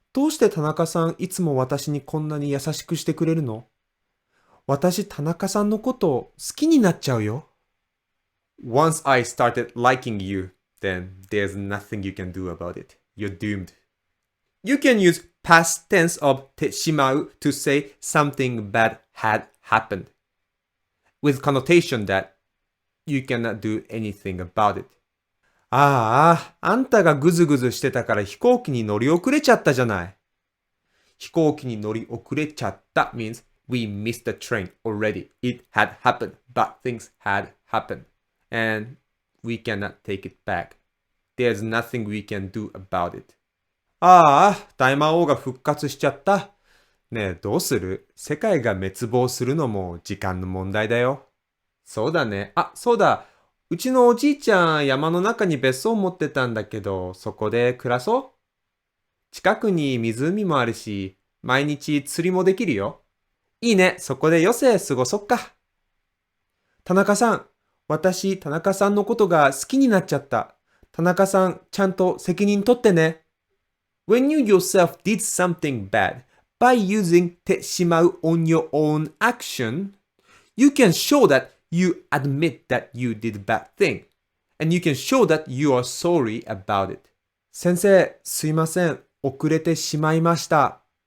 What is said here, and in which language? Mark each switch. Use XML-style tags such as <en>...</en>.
<ja>どうして田中さんいつも私にこんなに優しくしてくれるの？私、田中さんのこと好きになっちゃうよ。</ja> <en>Once I started liking you, then there's nothing you can do about it. You're doomed. You can use past tense of てしまう to say something bad had happened, with connotation that you cannot do anything about it.</en> <ja>ああ、あんたがぐずぐずしてたから飛行機に乗り遅れちゃったじゃない。飛行機に乗り遅れちゃった</ja> <en>means we missed the train already. It had happened, but things had happened. And we cannot take it back. There's nothing we can do about it.</en> <ja>ああ、大魔王が復活しちゃった。ねえ、どうする？世界が滅亡するのも時間の問題だよ。そうだね。あ、そうだ。うちのおじいちゃん、山の中に別荘を持ってたんだけど、そこで暮らそう？近くに湖もあるし、毎日釣りもできるよ。いいね。そこで余生過ごそっか。田中さん、私、田中さんのことが好きになっちゃった。田中さん、ちゃんと責任取ってね。</ja> <en>When you yourself did something bad by using てしまう on your own action, you can show that you admit that you did bad thing, and you can show that you are sorry about it.</en> <ja>先生、すいません。遅れてしまいました。</ja>